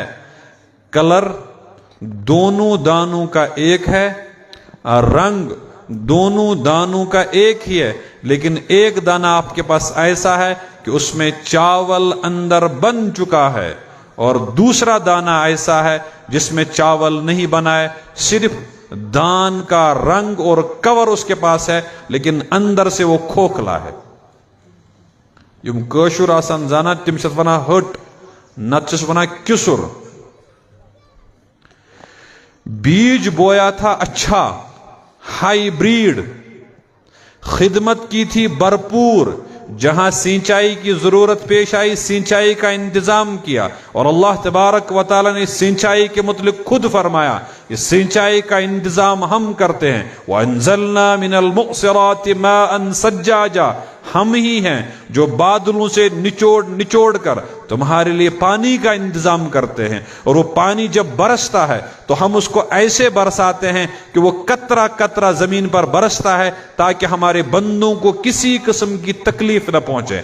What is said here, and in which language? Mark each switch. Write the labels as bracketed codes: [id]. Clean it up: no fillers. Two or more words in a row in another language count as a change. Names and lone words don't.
[ur] کلر دونوں دانوں کا ایک ہے، رنگ دونوں دانوں کا ایک ہی ہے، لیکن ایک دانہ آپ کے پاس ایسا ہے کہ اس میں چاول اندر بن چکا ہے، اور دوسرا دانہ ایسا ہے جس میں چاول نہیں بنا ہے، صرف دان کا رنگ اور کور اس کے پاس ہے لیکن اندر سے وہ کھوکھلا ہے۔ [ks] یم کاشر آسان زانا تم چھس ونان ہٹ، نت چھس ونان کسر۔ [ur] بیج بویا تھا اچھا، ہائی بریڈ، خدمت کی تھی بھرپور، جہاں سینچائی کی ضرورت پیش آئی سینچائی کا انتظام کیا، اور [ar] اللہ تبارک و تعالی [ur] نے سینچائی کے متعلق خود فرمایا اس سینچائی کا انتظام ہم کرتے ہیں۔ [ar] وَأَنزَلْنَا مِنَ الْمُعْصِرَاتِ مَاءً سَجَّاجًا، [ur] ہم ہی ہیں جو بادلوں سے نچوڑ کر تمہارے لیے پانی کا انتظام کرتے ہیں، اور وہ پانی جب برستا ہے تو ہم اس کو ایسے برساتے ہیں کہ وہ قطرہ قطرہ زمین پر برستا ہے تاکہ ہمارے بندوں کو کسی قسم کی تکلیف نہ پہنچے۔